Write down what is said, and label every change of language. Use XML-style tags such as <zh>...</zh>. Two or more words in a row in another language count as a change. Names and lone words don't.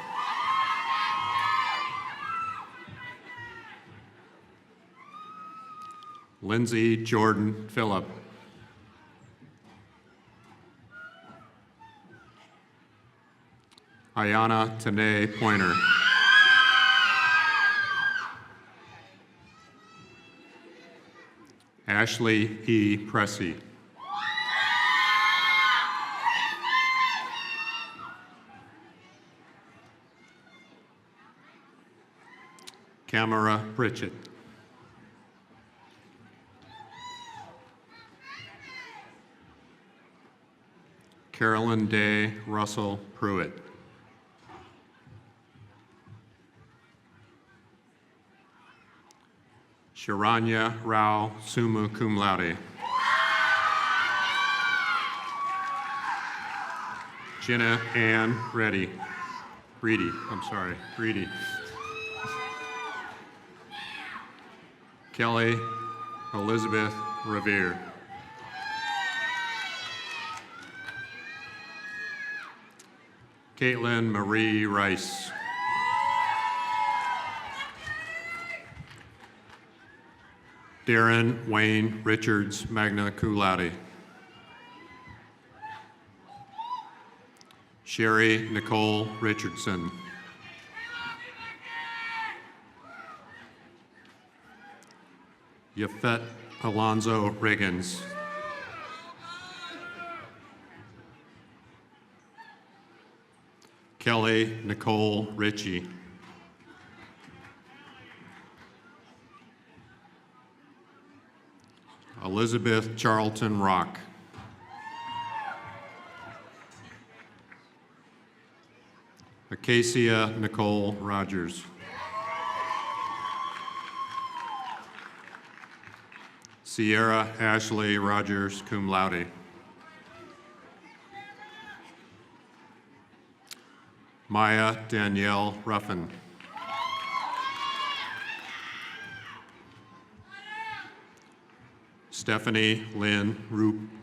<en>Lindsay Jordan Phillip. Ayana Tanae Pointer. Ashley E. Pressey. Camara Pritchett. Carolyn Day Russell Pruitt. Sharanya Rao</en> <la>summa cum laude.</la> <en>Jenna Ann Reedy. Reedy. Kelly Elizabeth Revere. Caitlin Marie Rice. Darren Wayne Richards,</en> <la>magna cum laude.</la> <en>Sherry Nicole Richardson. Yafet Alonzo Riggins. Kelly Nicole Ritchie. Elizabeth Charlton Rock. Acacia Nicole Rogers. Sierra Ashley Rogers,</en> <la>cum laude.</la> <en>Maya Danielle Ruffin. Stephanie Lynn Roop.</en>